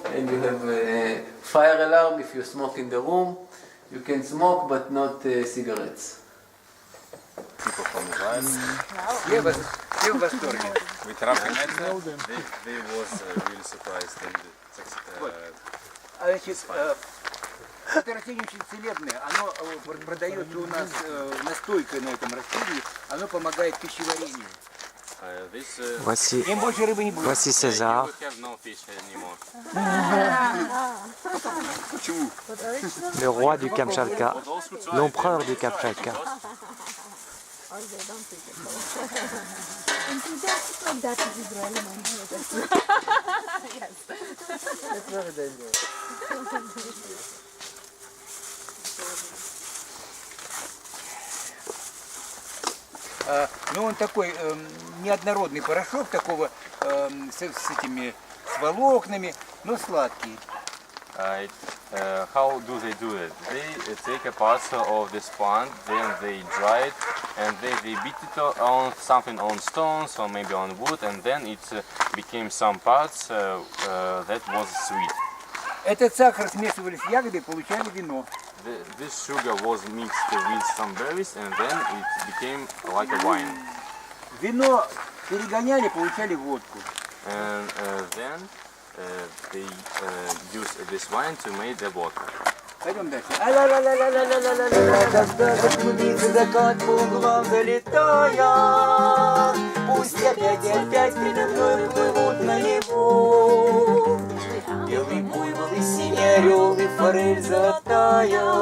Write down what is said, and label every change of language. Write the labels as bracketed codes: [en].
[en] And you have a fire alarm if you smoke in the room. You can smoke, but not cigarettes. People from Israel. [ru] Все в восторге. [en] With Rafi Medved, they was really surprised. And [ru] Значит, это растение очень целебное. Оно продается у нас настойкой на этом растении. Оно помогает пищеварению. [fr] Voici, [ru] Им больше рыбы не будет. [fr] voici César. [en] have no fish anymore. [fr] Le roi du Kamchatka, l'empereur du Kamchatka. [en] Enthusiastic like that is Israeli man. Yes. That's very dangerous. [ru] Ну, он такой неоднородный порошок, такого с этими с волокнами, но сладкий. [en] How do they do it? They take a parcel of this plant, then they dry it, and then they beat it on something on stones or maybe on wood, and then it became some parts that was sweet. [ru] Этот сахар смешивали с ягодой, получали вино. [en] This sugar was mixed with some berries, and then it became like a wine. [ru] Вино перегоняли, получали водку. [en] And then they used this wine to make the vodka. [ru] Пойдем дальше. Когда затруднится закат по углам залетая, пусть опять передо мной плывут наяву. Белый буйвол и синий орел и форель золотая.